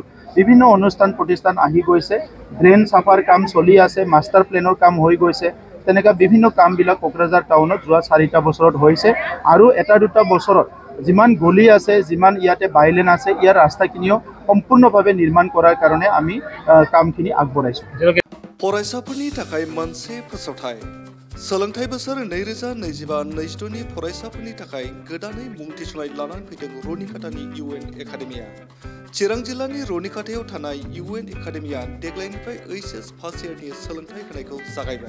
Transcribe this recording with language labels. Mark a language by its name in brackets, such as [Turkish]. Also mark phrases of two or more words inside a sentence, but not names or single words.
[Assamese] বিভিন্ন অনুষ্ঠান প্ৰতিষ্ঠান আহি গৈছে, ড্ৰেইন চাফাৰ কাম চলি আছে, [English] master plan [Assamese] কাম হৈ গৈছে। তেনেকা বিভিন্ন কামবিলাক কোকৰাঝাৰ টাউনত যোৱা 4টা বছৰত হৈছে। আৰু এটা দুটা বছৰত যিমান গলি আছে, যিমান ইয়াতে বাইলেন আছে, ইয়াৰ ৰাস্তাখিনিও সম্পূৰ্ণভাৱে নিৰ্মাণ কৰাৰ কাৰণে আমি কামখিনি আগবঢ়াইছোঁ। [Bodo] फरायसाफोरनि थाखाय मोनसे फोसावथाय सोलोंथाइ बोसोर 2025-26 नि फरायसाफोरनि थाखाय गोदानै मुं थिसननाय लानानै फैदों रुनिकाटानि UN एकाडेमिया। चिरां जिल्लानि रुनिकाटायाव थानाय UN एकाडेमिया देग्लायनिफ्राय HS [English] first year [Bodo] सोलोंथाइ होनायखौ जागायबाय।